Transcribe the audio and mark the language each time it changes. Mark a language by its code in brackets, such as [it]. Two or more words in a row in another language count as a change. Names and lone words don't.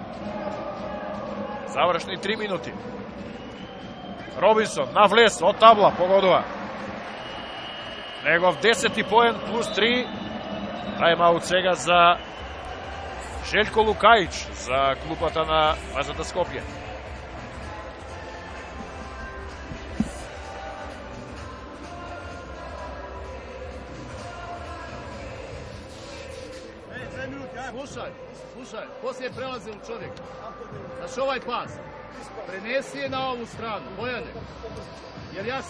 [mk] Завршни 3 минути. Робинсон на влез од табла, погодува. Негов 10-ти поен плюс 3. Тајм-аут сега за Желјко Лукаич за клупата на МЗТ Скопје. [sr] Slušaj, poslije je prelazil čovjek. Znaš ovaj pas, prenesi je na ovu stranu, Bojane, jer jasno.